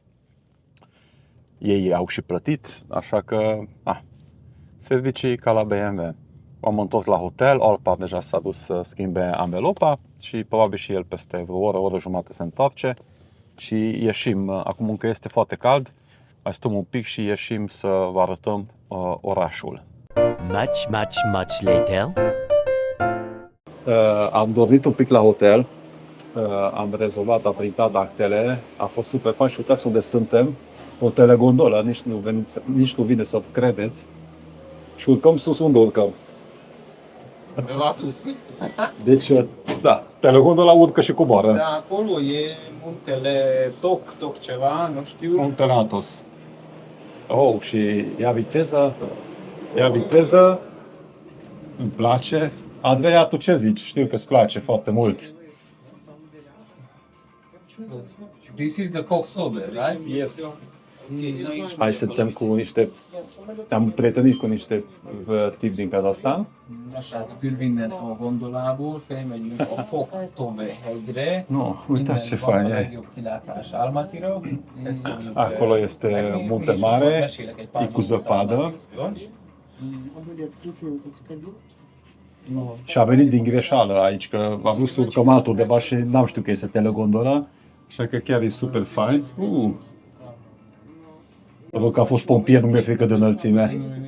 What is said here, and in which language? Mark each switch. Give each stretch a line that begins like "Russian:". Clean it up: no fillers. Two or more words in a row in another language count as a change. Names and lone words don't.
Romanian: Ei au și plătit, așa că, servicii ca la BMW. M-am întors la hotel, Alpart deja s-a dus să schimbe anvelopa și probabil și el peste vreo oră jumătate se întoarce și ieșim. Acum încă este foarte cald, mai stăm un pic și ieșim să vă arătăm orașul.
English: Much later.
Romanian: Am dormit un pic la hotel, am rezolvat, am printat actele, a fost super fain și uitați unde suntem, o telegondolă, nici nu vine să credeți. Și urcăm sus, unde urcăm? La sus. Deci, da, telegondola urcă și coboară. Da, acolo e muntele Toc ceva, nu știu. Muntele Athos. Oh, și ia viteză, îmi place. Andreea, tu ce zici? Știu că îți place foarte mult.
English: This is the Coxover, right? Yes. Okay,
Romanian: Hai să suntem cu niște... Am prietenit cu niște tipi din Kazahstan.
Hungarian: Srácok, minden a gondolából, felmegyünk a Koktove hegyre. No,
Romanian: uitați ce fain
Hungarian: Innen van a
Romanian: e.
Hungarian: legjobb kilátás Almatyra. Ezt fogjuk
Romanian: Acolo este
Hungarian: megnézni,
Romanian: munte
Hungarian: és
Romanian: mare,
Hungarian: akkor mesélek egy pár
Romanian: e cu
Hungarian: dolgot
Romanian: zăpadă.
Hungarian: Almatyról.
Romanian: Și a venit din greșeală aici, că a vrut să urcăm altundeva și n-am știut că este telegondolă. Așa că chiar e super fain. Rog că a fost pompier, nu mi-e frică de înălțime.